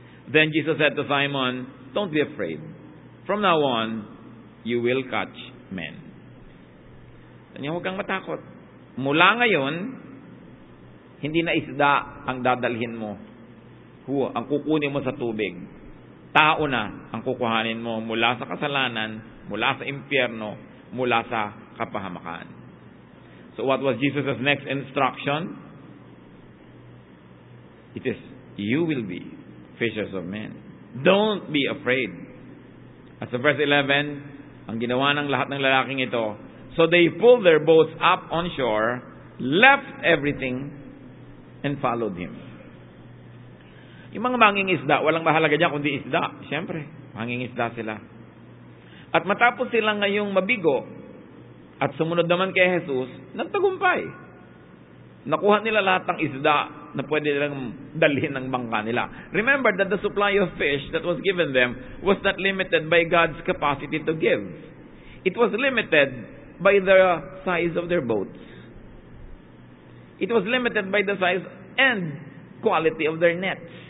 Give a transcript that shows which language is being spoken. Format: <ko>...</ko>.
<en>Then Jesus said to Simon, don't be afraid. From now on, you will catch men.</en> <tl>Kanya, huwag kang matakot. Mula ngayon, hindi na isda ang dadalhin mo. Ang kukunin mo sa tubig. Tao na ang kukuhanin mo mula sa kasalanan, mula sa impyerno, mula sa kapahamakan.</tl> <en>So what was Jesus' next instruction? It is, you will be fishers of men. Don't be afraid.</en> <tl>At sa verse 11, ang ginawa ng lahat ng lalaking ito,</tl> <en>so they pulled their boats up on shore, left everything, and followed him.</en> <tl>Yung mga mangingisda, walang mahalaga dyan kundi isda. Siyempre, mangingisda sila. At matapos sila ngayong mabigo at sumunod naman kay Jesus, nagtagumpay. Nakuha nila lahat ng isda na pwede nilang dalhin ng bangka nila.</tl> <en>Remember that the supply of fish that was given them was not limited by God's capacity to give. It was limited by the size of their boats. It was limited by the size and quality of their nets.</en>